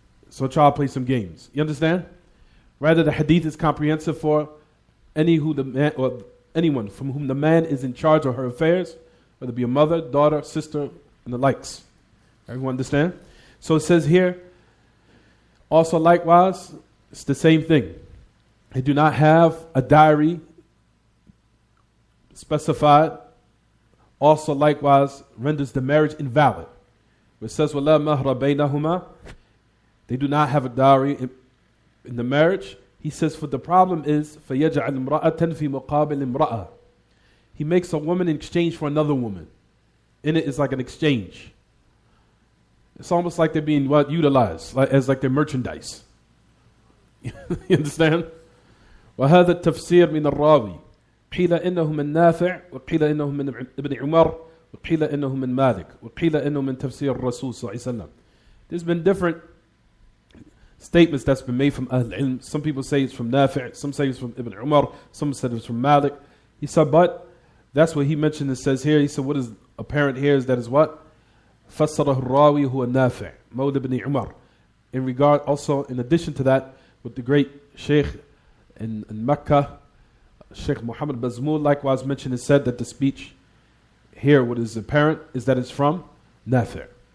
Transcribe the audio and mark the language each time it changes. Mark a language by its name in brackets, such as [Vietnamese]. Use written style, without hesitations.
[English] So try to play some games. You understand? Rather, the hadith is comprehensive for anyone from whom the man is in charge of her affairs, whether it be a mother, daughter, sister, and the likes. Everyone understand? So it says here, also likewise, it's the same thing. They do not have a diary specified. Also likewise renders the marriage invalid. It says, [Arabic] وَلَا مَهْرَ بَيْنَهُمَا. [English] They do not have a dowry in the marriage. He says, for the problem is, [Arabic] فَيَجْعَلْ امْرَأَةً فِي مُقَابِلِ امْرَأَةٍ. [English] He makes a woman in exchange for another woman. In it is like an exchange. It's almost like they're being utilized, as their merchandise. You understand? [Arabic] وهذا التفسير من الراوي قيل إنه من نافع وقيل إنه من ابن عمر وقيل إنه من مالك وقيل إنه من تفسير الرسول صلى الله عليه وسلم. [English] There's been different statements that's been made from Ahl Ilm. Some people say it's from Nafi', some say it's from Ibn Umar, some said it's from Malik. He said, but that's what he mentioned. It says here, he said, what is apparent here is that is what? [Arabic] فَسَّرَهُ الرَّاوِي هُوَ النَّافِعِ مَوْلَى ibn Umar. [English] In regard, also, in addition to that, with the great Sheikh in Mecca, Sheikh Muhammad Bazmool likewise mentioned and said that the speech here, what is apparent, is that it's from Nafi'.